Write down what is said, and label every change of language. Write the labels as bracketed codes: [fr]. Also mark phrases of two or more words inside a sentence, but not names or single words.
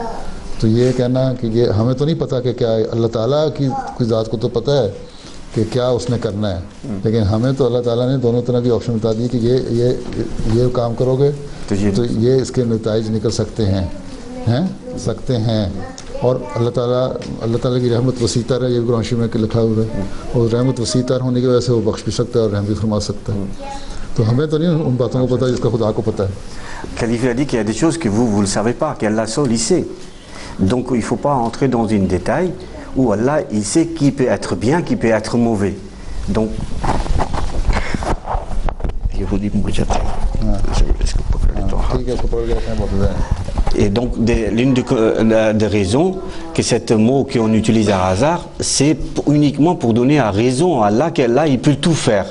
[ur] تو یہ کہنا کہ یہ ہمیں تو نہیں پتہ کہ کیا ہے، اللہ تعالیٰ کی ذات کو تو پتہ ہے کہ کیا اس نے کرنا ہے، لیکن ہمیں تو اللہ تعالیٰ نے دونوں طرح کی آپشن بتا دی کہ یہ کام کرو گے تو یہ اس کے نتائج نکل سکتے ہیں. اور اللہ تعالیٰ کی رحمت وسیع تر ہے، یہ قرآن شریف میں لکھا ہوا ہے، اور رحمت وسیع تر ہونے کی وجہ سے وہ بخش بھی سکتا ہے اور رحم بھی فرما سکتا ہے. تو ہمیں تو نہیں ان باتوں کو پتہ جس کا خدا کو پتہ ہے. [fr] Khalif a dit qu'il y a des choses que vous ne le savez pas, qu'Allah seul il sait. Donc il ne faut pas entrer dans une détail où Allah il sait qui peut être bien, qui peut être mauvais. Donc et donc l'une des raisons que cette mot qu'on utilise à hasard, c'est uniquement pour donner à raison à Allah qu'Allah il peut tout faire.